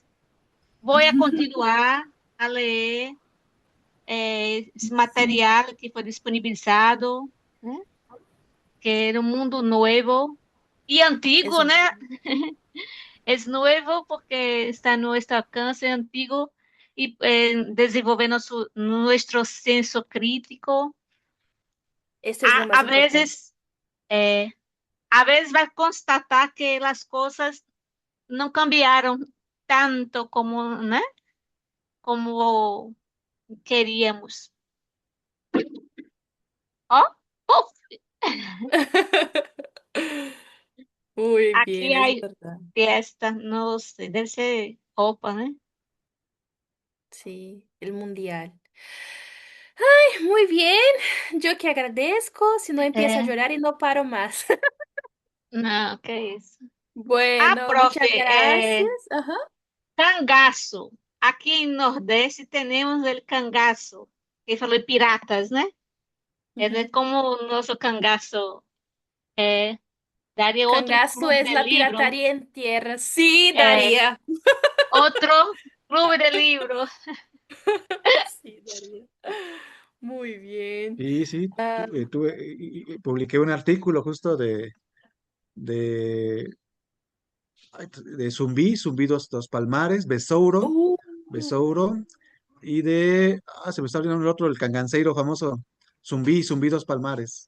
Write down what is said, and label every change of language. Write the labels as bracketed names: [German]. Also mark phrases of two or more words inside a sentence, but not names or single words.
[Portuguese] Vou a continuar a ler esse material que foi disponibilizado, né? Que era um mundo novo e [Spanish] es [Portuguese] antigo, né? [Spanish] muy- [Portuguese] É novo porque está no nosso alcance, é antigo e desenvolvendo nosso senso crítico. [Spanish] Esto es lo [Portuguese] A [Spanish] más importante. [Portuguese] vezes, é, a vezes vai constatar que as coisas não cambiaram tanto como, né? Como queríamos. Ó, puf, [Spanish] Muy [Portuguese] aqui [Spanish] bien, [Portuguese] há [Spanish] es verdad. fiesta, [Portuguese] não sei, deve ser roupa, né? [Spanish] Sí, el mundial. Muy bien, yo que agradezco, si no empiezo a [Portuguese] É, [Spanish] llorar y no paro más. [Portuguese] não, que isso. Ah, [Spanish] Bueno, profe, muchas gracias. Ajá. [Portuguese] cangaço. Aqui em Nordeste temos o cangaço, que falou piratas, né? É Ujú. como o nosso cangaço daria outro [Spanish] Cangazo [Portuguese] clube [Spanish] es de la [Portuguese] livro, [Spanish] piratería en tierra. Sí, [Portuguese] é, [Spanish] Daría. [Portuguese] outro clube de livro. [Spanish] Sí, Daría. Muy bien. Y sí, Ah, publiqué un artículo justo de, ay, de Zumbi dos Palmares, uh, Besouro, y se me está olvidando el otro, el canganceiro famoso, Zumbi dos Palmares.